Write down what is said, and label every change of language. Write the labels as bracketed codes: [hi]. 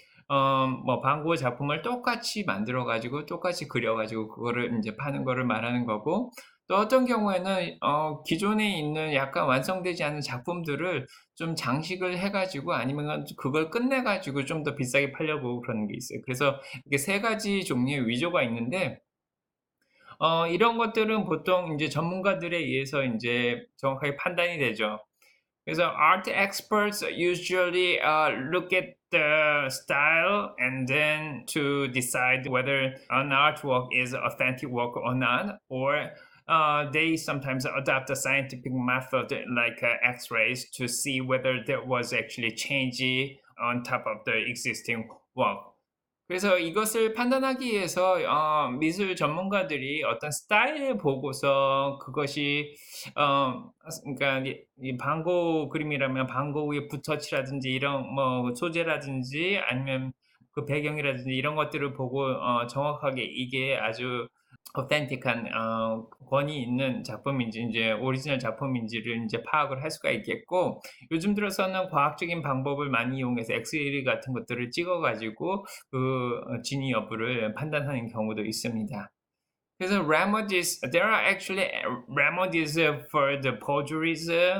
[ko] 뭐 방고 작품을 똑같이 만들어 가지고 똑같이 그려 가지고 그거를 인제 파는 거를 말하는 거고, 또 어떤 경우에는 기존에 있는 약간 완성되지 않은 작품들을 좀 장식을 해 가지고 아니면은 그걸 끝내 가지고 좀 더 비싸게 팔려고 그러는 게 있어요. 그래서 이게 세 가지 종류의 위조가 있는데, 이런 것들은 보통 인제 전문가들에 의해서 인제 정확하게 판단이 되죠. 그래서 [en] art experts usually look at the style and then to decide whether an artwork is authentic work or not, or they sometimes adopt a scientific method like X-rays to see whether there was actually change on top of the existing work. [ko] 그래서 이것을 판단하기 위해서 미술 전문가들이 어떤 스타일을 보고서 그것이 그러니까 이 반고 그림이라면 반고 위에 붓터치라든지 이런 뭐 소재라든지 아니면 그 배경이라든지 이런 것들을 보고 정확하게 이게 아주 어센틱한 권위 있는 작품인지 인제 오리지널 작품인지를 인제 파악을 할 수가 있겠고, 요즘 들어서는 과학적인 방법을 많이 이용해서 엑스레이 같은 것들을 찍어 가지고 그 진위 여부를 판단하는 경우도 있습니다. 그래서 [en] remedies, there are actually remedies for the forgeries.